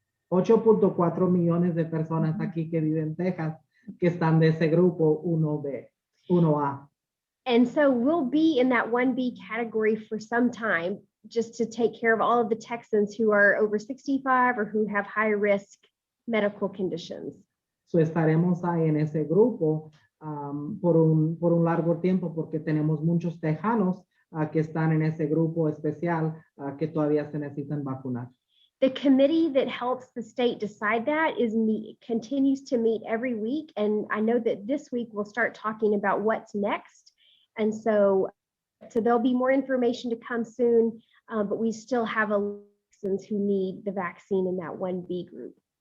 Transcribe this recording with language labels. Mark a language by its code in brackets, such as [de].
[es] 8.4 millones de personas aquí que viven en Texas que están de ese grupo 1B, 1A. [en] And so we'll be in that 1B category for some time, just to take care of all of the Texans who are over 65 or who have high risk medical conditions. [es] So estaremos ahí en ese grupo por un largo tiempo porque tenemos muchos tejanos que están en ese grupo especial que todavía se necesitan vacunar. [en] The committee that helps the state decide that continues to meet every week. And I know that this week we'll start talking about what's next. And so there'll be more information to come soon, but we still have citizens who need the vaccine in that 1B group.